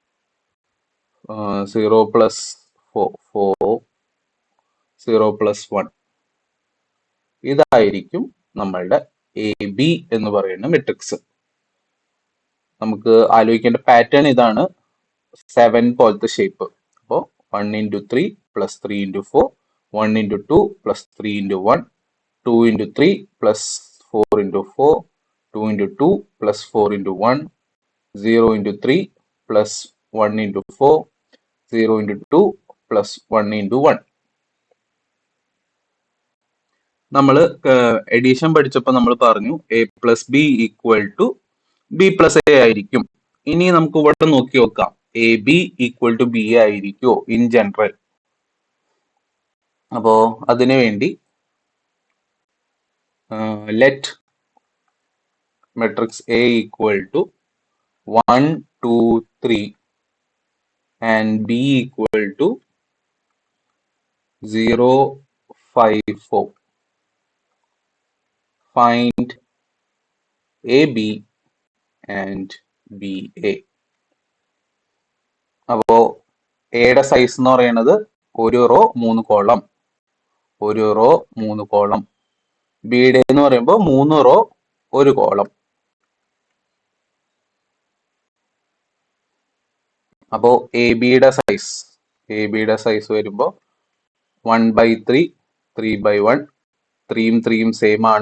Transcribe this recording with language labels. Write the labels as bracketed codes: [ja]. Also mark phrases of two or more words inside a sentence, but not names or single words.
[en] 0 plus 4, 4. 0 plus 1. [ml] ഇതായിരിക്കും നമ്മളുടെ എ ബി എന്ന് പറയുന്ന മെട്രിക്സ്. നമുക്ക് ആലോചിക്കേണ്ട പാറ്റേൺ ഇതാണ്. 7 പോലത്തെ ഷേപ്പ്. [en] അപ്പോൾ 1 into 3 plus 3 into 4, 1 into 2 plus 3 into 1, 2 into 3 plus 4 into 4, 2 into 2 plus 4 into 1, 0 into 3 plus 1 into 4, 0 into 2 plus 1 into 1. [ml] നമ്മൾ എഡീഷൻ പഠിച്ചപ്പോൾ നമ്മൾ പറഞ്ഞു [en] A plus B equal to B plus A [ml] ആയിരിക്കും. ഇനി നമുക്ക് ഇവിടെ നോക്കി നോക്കാം, [en] A B equal to B A [ml] ആയിരിക്കുമോ [en] in general. [ml] അപ്പോ അതിനു വേണ്ടി [en] let matrix A equal to 1, 2, 3 and b equal to 0, 5, 4. Find AB and BA. [ml] അപ്പോ എയുടെ സൈസ് എന്ന് പറയുന്നത് ഒരു റോ 3 കോളം, ഒരു റോ 3 കോളം. ബിയുടെ എന്ന് പറയുമ്പോൾ 3 റോ 1 കോളം. അപ്പോ എ ബിയുടെ സൈസ് വരുമ്പോൾ 1/3, 3/1, 3യും 3യും സെയിം ആണ്.